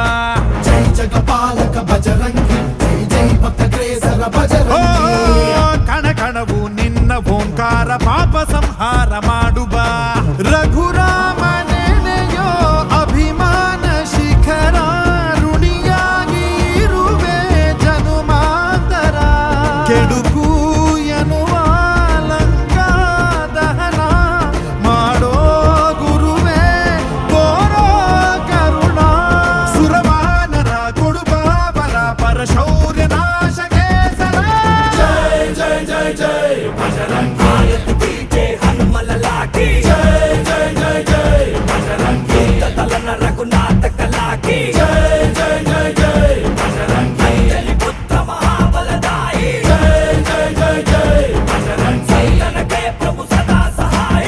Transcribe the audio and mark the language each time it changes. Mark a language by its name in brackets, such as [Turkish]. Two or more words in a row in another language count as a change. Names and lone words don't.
[Hindi] जय जगपालक बजरंगी जय जय भक्त ग्रेसर ಓ बजरंगी [Kannada] ಕಣ ಕಣವು ನಿನ್ನ ಓಂಕಾರ ಪಾಪ ಸಂಹಾರ ಮಾಡು ಬಾ ರಘುರಾಮ ನೆನೆಯೋ ಅಭಿಮಾನ ಶಿಖರ ಋಣಿಯಾಗಿ ಇರುವೆ ಜನುಮಾಂತರ ಕೆಡುಕು ಎನ್ನುವ ಲಂಕಾ ದಹನ ಮಾಡೋ ಗುರುವೇ ತೋರೋ ಕರುಣ ಸುರವಾನರ ಕೊಡುಬಾಬರ ಪರಶೌರ್ಯ ನಾಶಕ್ಕೆ ಸರ [Hindi] जय जय जय जय बजरंगी आरती कीजे हनुमल लाकी जय जय जय जय बजरंगी दलन रघुनाथ कला की जय जय जय जय बजरंगी अंजलि पुत्र महाबलदाई जय जय जय जय बजरंगी संतन के प्रभु सदा सहाई